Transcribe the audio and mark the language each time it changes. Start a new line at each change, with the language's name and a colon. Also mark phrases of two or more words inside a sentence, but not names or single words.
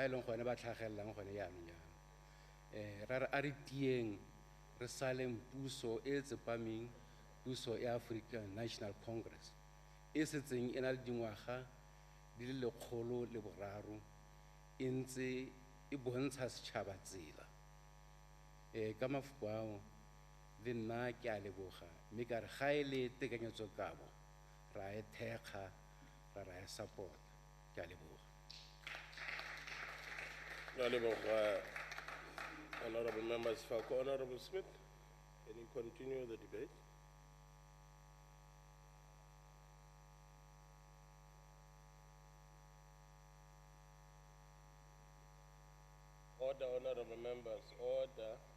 Tswana: e leng gone ba tlhagelelang gone jaanong jaana ra re a re tieng re saleng puso e tsepameng puso ya African National Congress e setseng e na le dingwaga di le 103 e ntse e bontsha setšhaba tsela ka mafoko ao le nna ke a leboga mme ka re ga e le tekanyetsokabo ra e thekga ra e support ke a leboga
English: Honorable members, Honorable Smith, can you continue the debate? Order, honorable members, order.